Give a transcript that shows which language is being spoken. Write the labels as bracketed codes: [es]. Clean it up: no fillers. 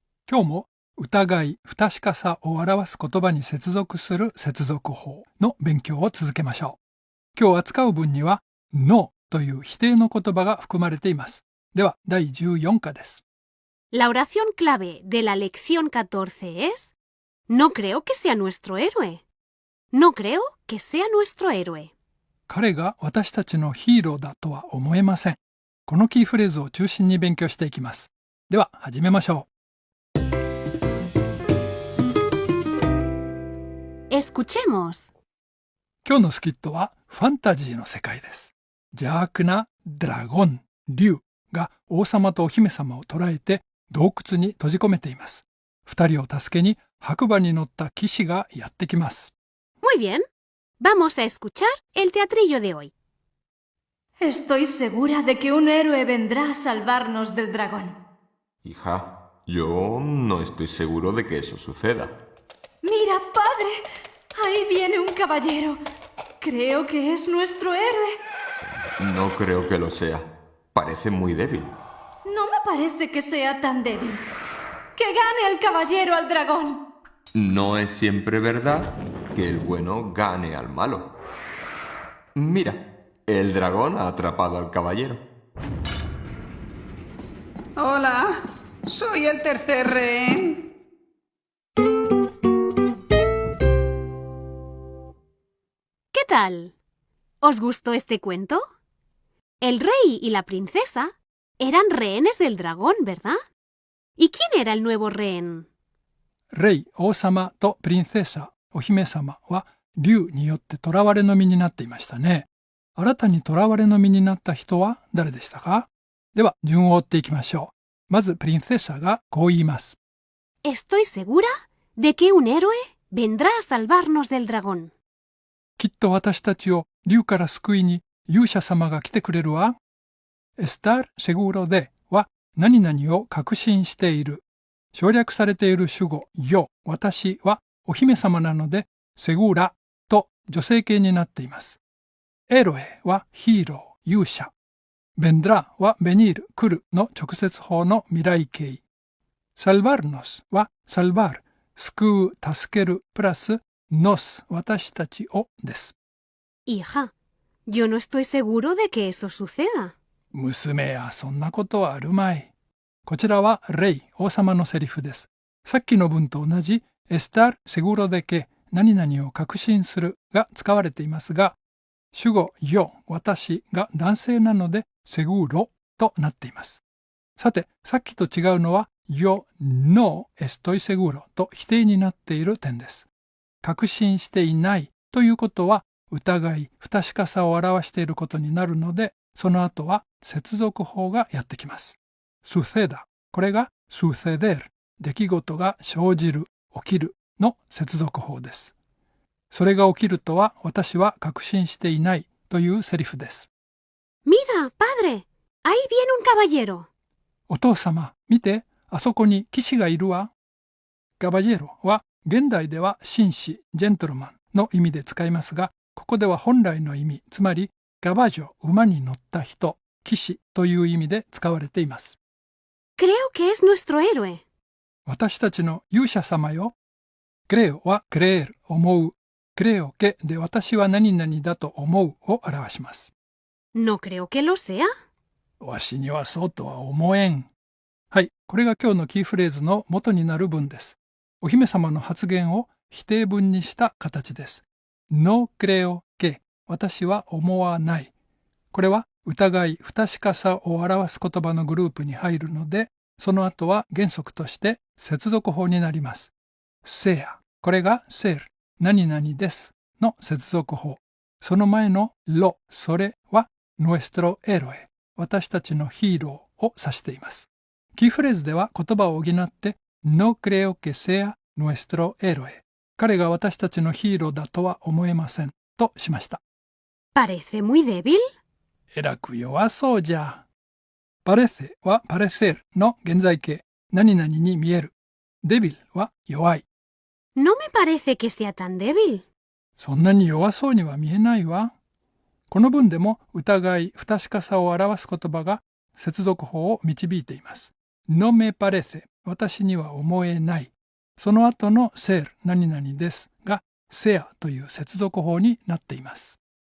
[ja] 今日も疑い、不確かさを表す言葉に接続する接続法の勉強を続けましょう。今日扱う文には no という否定の言葉が含まれています。では第14課です。 [es] La oración clave de la lección 14 es No creo que sea nuestro héroe. No creo que sea nuestro héroe. [ja] 彼が私たちのヒーローだとは思えません。このキーフレーズを中心に勉強していきます。では始めましょう。 [es] Escuchemos. [ja] 今日のスキットはファンタジーの世界です。邪悪なドラゴン、竜が王様とお姫様を捕らえて洞窟に閉じ込めています。二人を助けに白馬に乗った騎士がやってきます。 [es] Muy bien. Vamos a escuchar el teatrillo de hoy. Estoy segura de que un héroe vendrá a salvarnos del dragón. Hija, yo no estoy seguro de que eso suceda. Mira, padre, ahí viene un caballero. Creo que es nuestro héroe. No creo que lo sea. Parece muy débil. No me parece que sea tan débil. ¡Que gane el caballero al dragón! No es siempre verdad que el bueno gane al malo. Mira, el dragón ha atrapado al caballero. Hola, soy el tercer rehén. ¿Qué tal? ¿Os gustó este cuento? El rey y la princesa eran rehenes del dragón, ¿verdad? ¿Y quién era el nuevo rehén? [ja] レイ、王様とプリンセサ、お姫様は竜によって囚われの身になっていましたね。新たに囚われの身になった人は誰でしたか？では順を追っていきましょう。まずプリンセサがこう言います。 [es] Estoy segura de que un héroe vendrá a salvarnos del dragón. [ja] きっと私たちを竜から救いに勇者様が来てくれるわ。 [es] estar seguro de [ja] は何々を確信している。省略されている主語よ、私はお姫様なのでseguraと女性形になっています。 héroe はヒーロー、勇者。vendrá はvenir、来るの直接法の未来形。 salvarnos はsalvar、救う、助ける、プラスnos、私たちをです。 [es] Hija, yo no estoy seguro de que eso suceda. [ja] 娘やそんなことはあるまい。こちらはレイ、王様のセリフです。さっきの文と同じ [es] estar seguro de que [ja] 何々を確信するが使われていますが、主語よ、私が男性なのでseguroとなっています。さて、さっきと違うのは [es] yo no estoy seguro [ja] と否定になっている点です。確信していないということは疑い、不確かさを表していることになるので、その後は接続法がやってきます。 suceda、これが suceder、出来事が生じる、起きるの接続法です。それが起きるとは私は確信していないというセリフです。 [es] Mira, padre, ahí viene un caballero. [ja] お父様、見て、あそこに騎士がいるわ。caballero は現代では紳士、ジェントルマンの意味で使いますが、ここでは本来の意味、つまりcaballo、馬に乗った人、騎士という意味で使われています。 [es] Creo que es nuestro héroe. [ja] 私たちの勇者様よ。 creo は creer、思う。 [es] creo que [ja] で私は何々だと思うを表します。 [es] No creo que lo sea. [ja] わしにはそうとは思えん。はい、これが今日のキーフレーズの元になる文です。お姫様の発言を否定文にした形です。 [es] No creo que [ja] 私は思わない。これは疑い、不確かさを表す言葉のグループに入るので、その後は原則として接続法になります。 sea、これが ser、何々ですの接続法。その前のlo、それは [es] nuestro héroe、 [ja] 私たちのヒーローを指しています。キーフレーズでは言葉を補って [es] no creo que sea nuestro héroe、 [ja] 彼が私たちのヒーローだとは思えませんとしました。 [es] Parece muy débil. [ja] えらく弱そうじゃ。 parece は parecer の現在形、何々に見える。 débil は弱い。 [es] No me parece que sea tan débil. [ja] そんなに弱そうには見えないわ。この文でも疑い、不確かさを表す言葉が接続法を導いています。 [es] no me parece [ja] 私には思えない。その後の ser 何々ですが sea という接続法になっています。